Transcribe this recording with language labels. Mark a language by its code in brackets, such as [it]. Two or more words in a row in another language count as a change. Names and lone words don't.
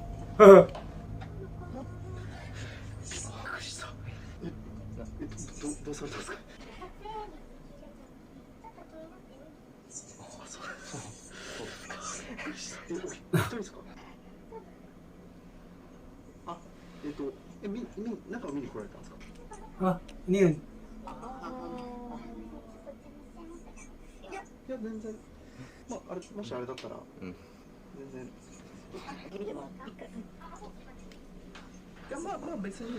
[ja] どうされたんですか？あ、そうですか。一人ですか？あ、中を見に来られたんですか？ [tl] Ah, ano yun? [ja] いや全然。まああれもしあれだったら、全然。いやまあ別に。